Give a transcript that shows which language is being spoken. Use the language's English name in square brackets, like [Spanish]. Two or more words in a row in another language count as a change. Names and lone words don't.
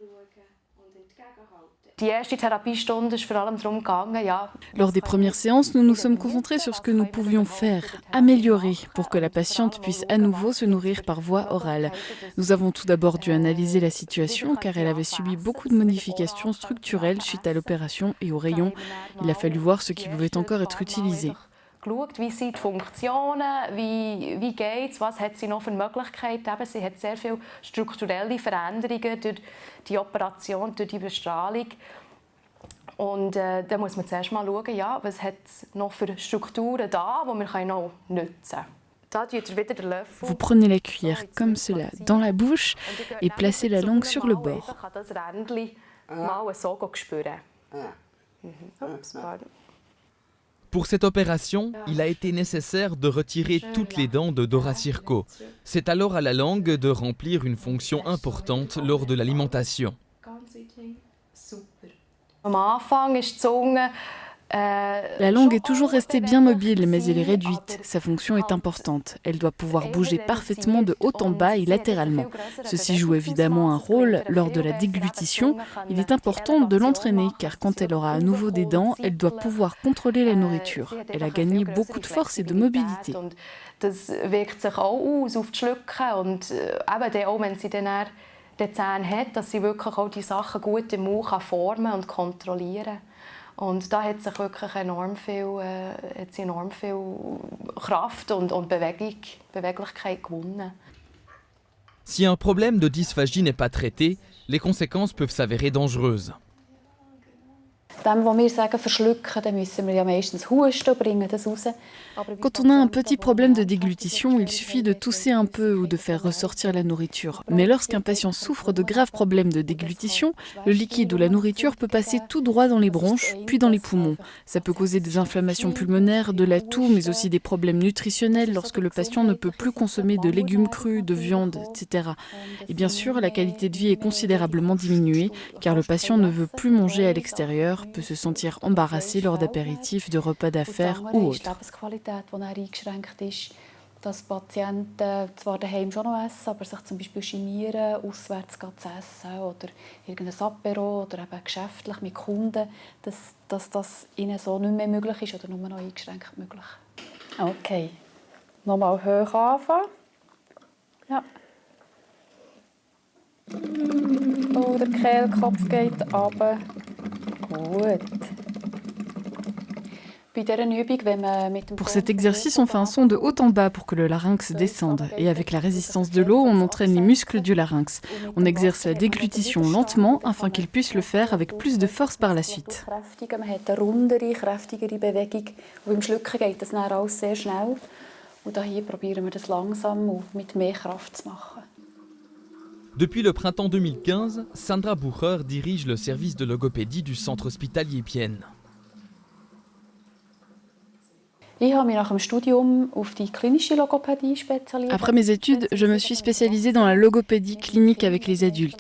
[French] Lors des premières séances, nous nous sommes concentrés sur ce que nous pouvions faire, améliorer, pour que la patiente puisse à nouveau se nourrir par voie orale. Nous avons tout d'abord dû analyser la situation car elle avait subi beaucoup de modifications structurelles suite à l'opération et au rayon. Il a fallu voir ce qui pouvait encore être utilisé. [German] geschaut, wie sind die Funktionen, wie geht es, was hat sie noch für Möglichkeiten. Eben, sie hat sehr viele strukturelle Veränderungen durch die Operation, durch die Bestrahlung. Und da muss man zuerst mal schauen, ja, was hat es noch für Strukturen da, die wir noch nutzen können. [French] Vous prenez la cuillère comme cela dans la bouche et placez la langue sur le bord. Pour cette opération, il a été nécessaire de retirer toutes les dents de Dora Sirko. C'est alors à la langue de remplir une fonction importante lors de l'alimentation. [German] Am Anfang ist die Zunge [French] La langue est toujours restée bien mobile, mais elle est réduite. Sa fonction est importante. Elle doit pouvoir bouger parfaitement de haut en bas et latéralement. Ceci joue évidemment un rôle lors de la déglutition. Il est important de l'entraîner, car quand elle aura à nouveau des dents, elle doit pouvoir contrôler la nourriture. Elle a gagné beaucoup de force et de mobilité. [German] Das wirkt sich auch aus auf die Schlucken und eben dann auch, wenn sie dann die Zähne hat, dass sie wirklich auch die Sachen gut im Mund formen und kontrollieren kann. Und da hat sich wirklich enorm viel Kraft und Beweglichkeit gewonnen. [French] Si un problème de dysphagie n'est pas traité, les conséquences peuvent s'avérer dangereuses. [German] Dem, was wir sagen, verschlucken, dann müssen wir ja meistens husten und bringen das raus. [French] Quand on a un petit problème de déglutition, il suffit de tousser un peu ou de faire ressortir la nourriture. Mais lorsqu'un patient souffre de graves problèmes de déglutition, le liquide ou la nourriture peut passer tout droit dans les bronches, puis dans les poumons. Ça peut causer des inflammations pulmonaires, de la toux, mais aussi des problèmes nutritionnels lorsque le patient ne peut plus consommer de légumes crus, de viande, etc. Et bien sûr, la qualité de vie est considérablement diminuée, car le patient ne veut plus manger à l'extérieur, peut se sentir embarrassé lors d'apéritifs, de repas d'affaires ou autres. [German] Die eingeschränkt ist, dass Patienten zwar daheim schon noch essen, aber sich zum Beispiel genieren, auswärts zu essen oder irgendein Apéro oder eben geschäftlich mit Kunden, dass das ihnen so nicht mehr möglich ist oder nur noch eingeschränkt möglich. Okay, nochmal hoch anfangen. Ja. Oh, der Kehlkopf geht runter. Gut. [French] Pour cet exercice, on fait un son de haut en bas pour que le larynx descende. Et avec la résistance de l'eau, on entraîne les muscles du larynx. On exerce la déglutition lentement afin qu'il puisse le faire avec plus de force par la suite. [German] Man hat eine rundere, kräftigere Bewegung. Und beim Schlucken geht das dann alles sehr schnell. Und hier probieren wir das langsam und mit mehr Kraft zu machen. [French] Depuis le printemps 2015, Sandra Bucher dirige le service de logopédie du centre hospitalier Pienne. Après mes études, je me suis spécialisée dans la logopédie clinique avec les adultes.